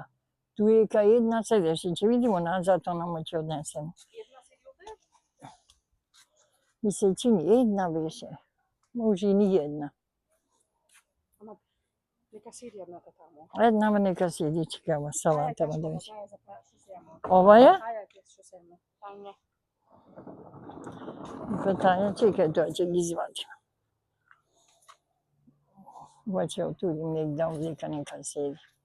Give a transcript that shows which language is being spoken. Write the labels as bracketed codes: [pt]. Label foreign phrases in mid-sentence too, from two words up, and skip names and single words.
[mk] Туека една седеше, ќе видимо назад, онамо ќе однесем. Ми се чини една беше. Може и ни една. Нека седи jedната тамо. Една нека седи, чекава салата да дојде. Ова е? Таја ќе што седне. Тајне. Па таја, чекај, тоа ќе ги извадим. Ова ќе отудим негде овдека нека седи.